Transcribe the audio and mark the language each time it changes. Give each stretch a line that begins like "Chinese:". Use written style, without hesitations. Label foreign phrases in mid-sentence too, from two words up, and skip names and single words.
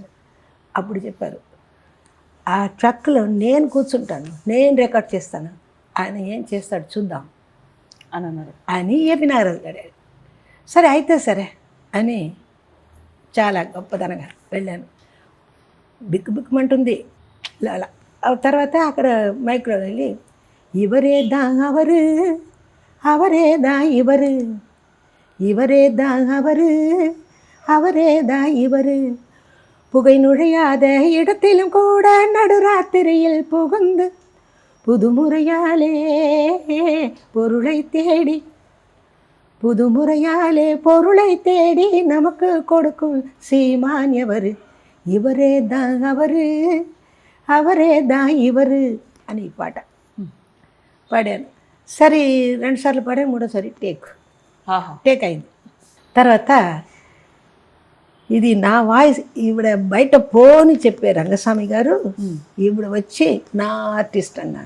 Telugu: అప్పుడు చెప్పారు, ఆ ట్రక్లో నేను కూర్చుంటాను, నేను రికార్డ్ చేస్తాను, ఆయన ఏం చేస్తాడు చూద్దాం అని అన్నారు. అని ఏపీ నాగరాజు గారు. సరే అయితే సరే అని చాలా గొప్పదనగా వెళ్ళాను. బిక్కుమంటుంది. అలా తర్వాత అక్కడ మైక్లో వెళ్ళి,
Tamil: இவரேதா அவரு அவரேதா இவரு, இவரேதா அவரு, அவரேதா இவரு, புகை நுழையாத இடத்திலும் கூட நடுராத்திரியில் புகுந்து புதுமுறையாலே பொருளை தேடி, புதுமுறையாலே பொருளை தேடி நமக்கு கொடுக்கும் சீமான் எவரு, இவரேதா அவரு, அவரேதா ఇవరు
Telugu: అని ఈ పాట పాడాను. సరే 2 సార్లు పాడాను, 3సారి టేక్ అయింది. తర్వాత ఇది నా వాయిస్ ఈవిడ బయట పోని చెప్పే రంగస్వామి గారు, ఈవిడ వచ్చి నా ఆర్టిస్ట్ అన్నారు.